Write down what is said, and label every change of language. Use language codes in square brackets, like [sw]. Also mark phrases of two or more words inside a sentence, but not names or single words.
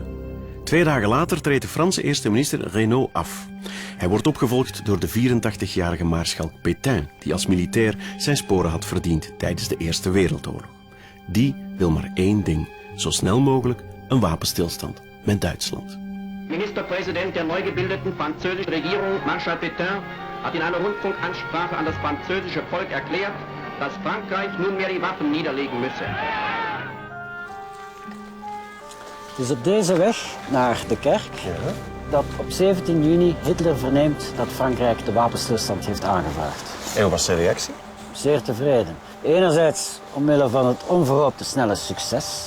[nl] 2 dagen later treedt de Franse eerste minister Reynaud af. Hij wordt opgevolgd door de 84-jarige maarschalk Pétain, die als militair zijn sporen had verdiend tijdens de Eerste Wereldoorlog. Die wil maar één ding: zo snel mogelijk een wapenstilstand met Duitsland. [de] Ministerpräsident der neu gebildeten französischen Regierung, Marschall Pétain, hat in einer Rundfunkansprache an das französische Volk erklärt, dass Frankreich nunmehr die Waffen niederlegen müsse. [nl] Dus op deze weg naar de kerk, dat op 17 juni Hitler verneemt dat Frankrijk de wapenstilstand heeft aangevraagd. En wat was zijn reactie? Zeer tevreden. Enerzijds omwille van het onverhoopte snelle succes.